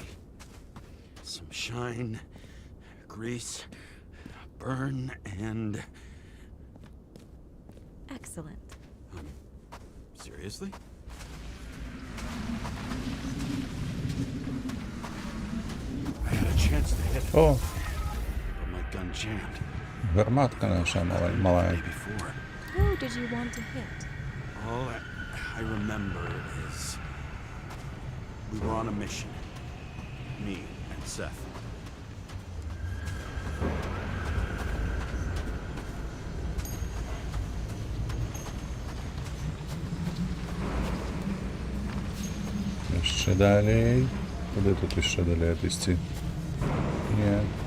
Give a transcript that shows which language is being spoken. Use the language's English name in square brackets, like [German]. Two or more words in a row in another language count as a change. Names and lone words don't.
[English] Some shine, grease, burn, and... Excellent. Seriously? I had a chance to hit, О, but my gun jammed. [Belarusian] гарматка наша [English] Day [Belarusian] малая. [English] before. Who did you want to hit? All I remember is we were on a mission. Me and Seth. [Ukrainian] Ще далі. Куди тут ще далі пісти? Ні.